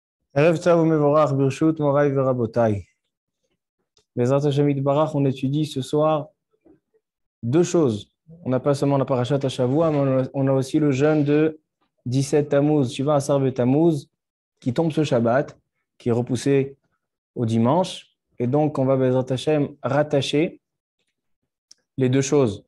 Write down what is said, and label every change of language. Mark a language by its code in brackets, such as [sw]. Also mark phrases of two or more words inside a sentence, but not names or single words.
[he] ערב טוב מבורך, ברשות, מוריי ורבותיי. בעזרת השם יתברך, [fr] on étudie ce soir deux choses. On n'a pas seulement la [he] פרשת השבוע, [fr] mais on a aussi le jeûne de 17 Tammuz, [he] שבעה עשר תמוז, [fr] qui tombe ce Shabbat, qui est repoussé au dimanche. Et donc, on va, [he] בעזרת השם, [fr] rattacher les deux choses.